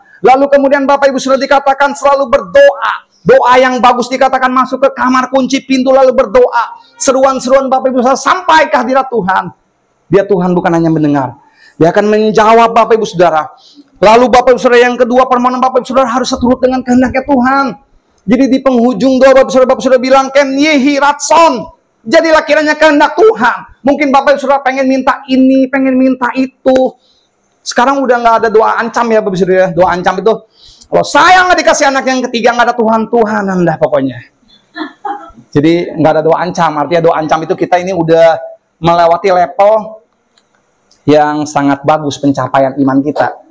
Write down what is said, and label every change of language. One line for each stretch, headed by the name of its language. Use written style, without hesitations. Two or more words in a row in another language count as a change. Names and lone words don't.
Indonesian: Lalu kemudian Bapak Ibu Saudara dikatakan selalu berdoa. Doa yang bagus dikatakan masuk ke kamar, kunci pintu lalu berdoa. Seruan-seruan Bapak Ibu Saudara sampai ke hadirat Tuhan. Dia Tuhan bukan hanya mendengar, Dia akan menjawab Bapak Ibu Saudara. Lalu Bapak Ibu Saudara yang kedua, permohonan Bapak Ibu Saudara harus seturut dengan kehendaknya Tuhan. Jadi di penghujung doa Bapak Saudara bilang,
Hebrew: Ken yehi ratson.
Indonesian: Jadilah kiranya kehendak Tuhan. Mungkin Bapak Ibu Saudara pengen minta ini, pengen minta itu. Sekarang udah nggak ada doa ancam ya Bapak Saudara. Doa ancam itu, kalau saya nggak dikasih anak yang ketiga, nggak ada Tuhan Anda pokoknya. Jadi nggak ada doa ancam. Artinya doa ancam itu kita ini udah melewati level yang sangat bagus pencapaian iman kita.